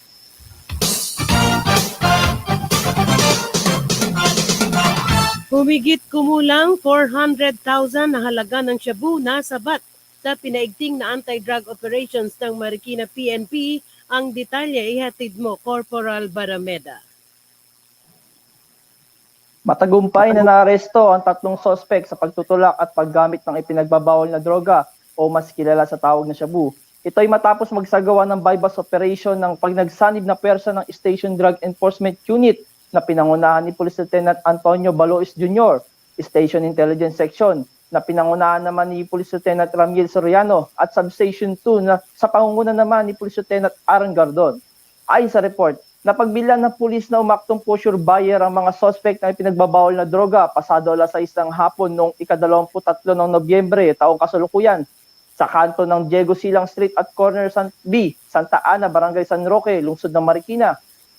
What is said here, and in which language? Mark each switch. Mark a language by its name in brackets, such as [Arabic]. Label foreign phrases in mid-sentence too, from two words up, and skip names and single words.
[Filipino] Humigit kumulang 400,000 na halaga ng shabu na sabat sa pinaigting na [English] anti-drug operations [Filipino] ng Marikina PNP. Ang detalye ihatid mo, Corporal Barameda. Matagumpay na naaresto ang 3 sospek sa pagtutulak at paggamit ng ipinagbabawal na droga o mas kilala sa tawag na shabu. Ito ay matapos magsagawa ng [English] bypass operation [Filipino] ng pagnagsanib na pwersa ng Station Drug Enforcement Unit na pinangunahan ni Police Lieutenant Antonio Balois Jr., Station Intelligence Section, na pinangunahan naman ni Police Lieutenant Ramiel Soriano at Substation 2 na sa pangunguna naman ni Police Lieutenant Aaron Gardon. Ayon sa report, napagbilan ng pulis na umaktong [English] pusher buyer [Filipino] ang mga suspect na ipinagbabawal na droga pasado alas 6 ng hapon noong ika-23 ng Nobyembre taong kasalukuyan sa kanto ng Diego Silang Street at Corner B, Santa Ana, Barangay San Roque, lungsod ng Marikina.